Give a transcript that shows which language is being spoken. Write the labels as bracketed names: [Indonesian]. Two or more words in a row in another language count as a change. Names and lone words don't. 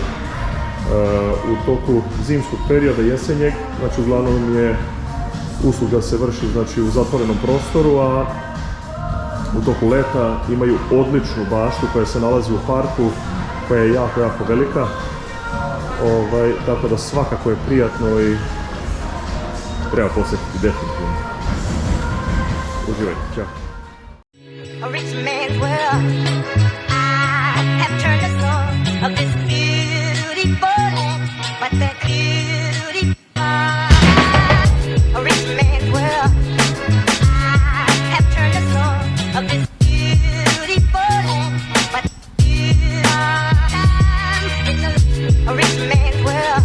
[Bosnian] U toku zimskog perioda, jesenjeg, znači uglavnom je usluga se vrši znači, u zatvorenom prostoru, a u toku leta imaju odličnu baštu koja se nalazi u parku, koja je jako, jako velika. Tako da svakako je prijatno i treba posjetiti definitivno. Uživajte, čao. [English] A rich man's world. I have turned the soul of this beautiful land, but that beauty. A rich man's world. I have turned the soul of this beautiful land, but a rich man's world.